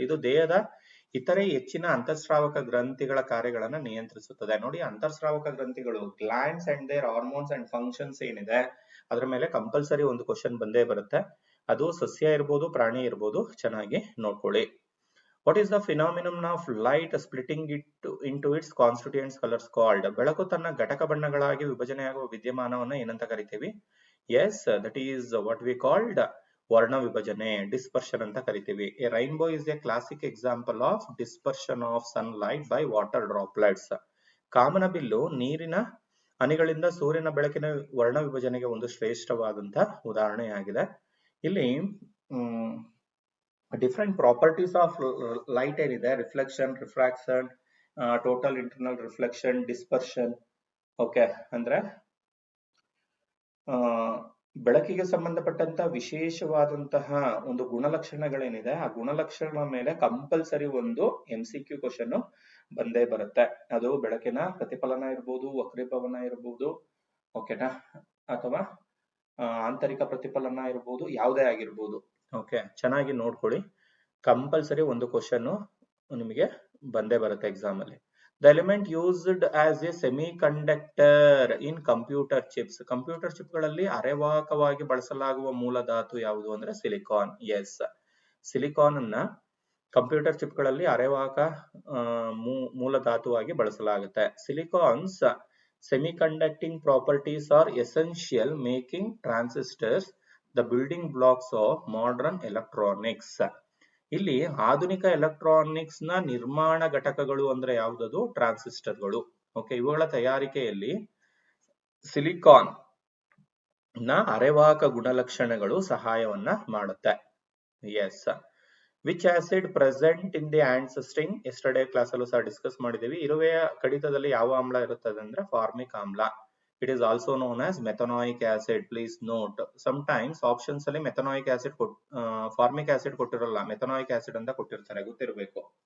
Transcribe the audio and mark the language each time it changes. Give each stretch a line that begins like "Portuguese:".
Kannada: ಇದು ದೇಹದ ಇತರೆ ಹೆಚ್ಚಿನ ಅಂತಃಸ್ರಾವಕ ಗ್ರಂಥಿಗಳ ಕಾರ್ಯಗಳನ್ನ ನಿಯಂತ್ರಿಸುತ್ತದೆ. ನೋಡಿ, ಅಂತಃಸ್ರಾವಕ ಗ್ರಂಥಿಗಳು
English: glands and their hormones and functions
Kannada: ಏನಿದೆ ಅದ್ರ ಮೇಲೆ ಕಂಪಲ್ಸರಿ ಒಂದು ಕ್ವಶನ್ ಬಂದೇ ಬರುತ್ತೆ. ಅದು ಸಸ್ಯ ಇರ್ಬೋದು, ಪ್ರಾಣಿ ಇರ್ಬೋದು, ಚೆನ್ನಾಗಿ ನೋಡ್ಕೊಳ್ಳಿ.
English: What is the phenomenon of light splitting it into its constituent colors called?
Kannada: ಬೆಳಕು ತನ್ನ ಘಟಕ ಬಣ್ಣಗಳಾಗಿ ವಿಭಜನೆಯಾಗುವ ವಿದ್ಯಮಾನವನ್ನು ಏನಂತ ಕರಿತೀವಿ?
English: Yes, that is what we called
Kannada: ವರ್ಣ ವಿಭಜನೆ, ಡಿಸ್ಪರ್ಷನ್ ಅಂತ ಕರಿತೀವಿ.
English: A rainbow is a classic example of dispersion of sunlight by water droplets.
Kannada: ಕಾಮನಬಿಲ್ಲು ನೀರಿನ ಹನಿಗಳಿಂದ ಸೂರ್ಯನ ಬೆಳಕಿನ ವರ್ಣ ವಿಭಜನೆಗೆ ಒಂದು ಶ್ರೇಷ್ಠವಾದಂತಹ ಉದಾಹರಣೆಯಾಗಿದೆ.
English: ಇಲ್ಲಿ different properties of light ಏನಿದೆ, reflection, refraction, total internal reflection, dispersion.
Kannada: Okay, ಅಂದ್ರೆ ಬೆಳಕಿಗೆ ಸಂಬಂಧಪಟ್ಟಂತ ವಿಶೇಷವಾದಂತಹ ಒಂದು ಗುಣಲಕ್ಷಣಗಳೇನಿದೆ, ಆ ಗುಣಲಕ್ಷಣಗಳ ಮೇಲೆ ಕಂಪಲ್ಸರಿ ಒಂದು MCQ ಕ್ವಶನ್ ಬಂದೇ ಬರುತ್ತೆ. ಅದು ಬೆಳಕಿನ ಪ್ರತಿಫಲನ ಇರ್ಬೋದು, ವಕ್ರೀಭವನ ಇರ್ಬೋದು, ಓಕೆನಾ, ಅಥವಾ ಆಂತರಿಕ ಪ್ರತಿಫಲನ ಇರ್ಬೋದು, ಯಾವುದೇ ಆಗಿರ್ಬೋದು. ಓಕೆ, ಚೆನ್ನಾಗಿ ನೋಡ್ಕೊಳ್ಳಿ. ಕಂಪಲ್ಸರಿ ಒಂದು ಕ್ವಶನ್ ನಿಮಗೆ ಬಂದೇ ಬರುತ್ತೆ ಎಕ್ಸಾಮ್ ಅಲ್ಲಿ.
English: The element used as a semiconductor in computer chips.
Kannada: Computer chip ಗಳಲ್ಲಿ ಅರೆವಾಹಕವಾಗಿ ಬಳಸಲಾಗುವ ಮೂಲ ಧಾತು ಯಾವುದು ಅಂದ್ರೆ ಸಿಲಿಕಾನ್. ಎಸ್, ಸಿಲಿಕಾನ್ ಅನ್ನ ಕಂಪ್ಯೂಟರ್ ಚಿಪ್ ಗಳಲ್ಲಿ ಅರೆವಾಹಕ ಮೂಲ ಧಾತುವಾಗಿ ಬಳಸಲಾಗುತ್ತೆ.
English: Silicon's semiconducting properties are essential, making transistors the building blocks of modern electronics.
Kannada: ಇಲ್ಲಿ ಆಧುನಿಕ ಎಲೆಕ್ಟ್ರಾನಿಕ್ಸ್ ನ ನಿರ್ಮಾಣ ಘಟಕಗಳು ಅಂದ್ರೆ ಯಾವುದದು? ಟ್ರಾನ್ಸಿಸ್ಟರ್ಗಳು. ಓಕೆ, ಇವುಗಳ ತಯಾರಿಕೆಯಲ್ಲಿ ಸಿಲಿಕಾನ್ ನ ಅರೆವಾಹಕ ಗುಣಲಕ್ಷಣಗಳು ಸಹಾಯವನ್ನ ಮಾಡುತ್ತೆ.
English: Yes, which acid present in the ants sting?
Kannada: Yesterday class ಅಲ್ಲೂ ಸಹ ಡಿಸ್ಕಸ್ ಮಾಡಿದೀವಿ. ಇರುವೆಯ ಕಡಿತದಲ್ಲಿ ಯಾವ ಆಮ್ಲ ಇರುತ್ತದೆ ಅಂದ್ರೆ ಫಾರ್ಮಿಕ್ ಆಮ್ಲ.
English: It is also known as methanoic acid. Please note, sometimes options ಅಲ್ಲಿ methanoic acid formic acid ಕೊಟ್ಟಿರಲ್ಲ, methanoic acid
Kannada: ಅಂತ ಕೊಟ್ಟಿರ್ತಾರೆ, ಗೊತ್ತಿರಬೇಕು.